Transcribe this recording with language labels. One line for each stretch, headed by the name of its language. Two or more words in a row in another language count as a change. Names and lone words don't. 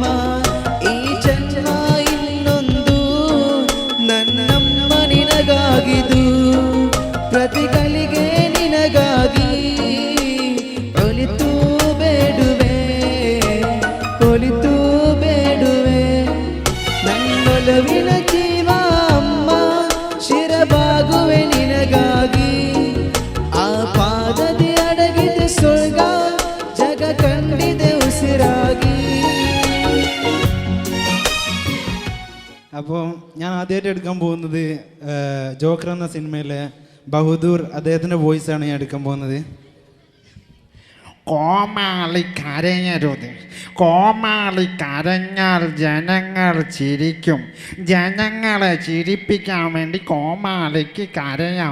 Kannada: ಈ ಜನ್ಮ ಇನ್ನೊಂದು ನನ್ನಮ್ಮ ನಿನಗಾಗಿದು ಪ್ರತಿಗಳಿಗೆ ನಿನಗಾಗಿ ಒಲಿತು ಬೇಡುವೆ ಒಲಿತು ಬೇಡುವೆ ನನ್ನೊಲವಿನ ಜೀವ ಅಮ್ಮ ಶಿರಬಾಗುವೆ ನಿನಗಾಗಿ ಆ ಪಾದದಿ ಅಡಗಿದೆ ಸ್ವರ್ಗ ಜಗ ಕಂಡಿದೆ ಉಸಿರಾಗಿ
Malayalam: അപ്പോൾ ഞാൻ ആദ്യമായിട്ട് എടുക്കാൻ പോകുന്നത് ജോക്കർ എന്ന സിനിമയിലെ ബഹദൂർ അദ്ദേഹത്തിൻ്റെ വോയിസാണ് ഞാൻ എടുക്കാൻ പോകുന്നത്. കോമാളി കരയരുത്, കോമാളി കരഞ്ഞാൽ ജനങ്ങൾ ചിരിക്കും, ജനങ്ങളെ ചിരിപ്പിക്കാൻ വേണ്ടി കോമാളിക്ക് കരയാം.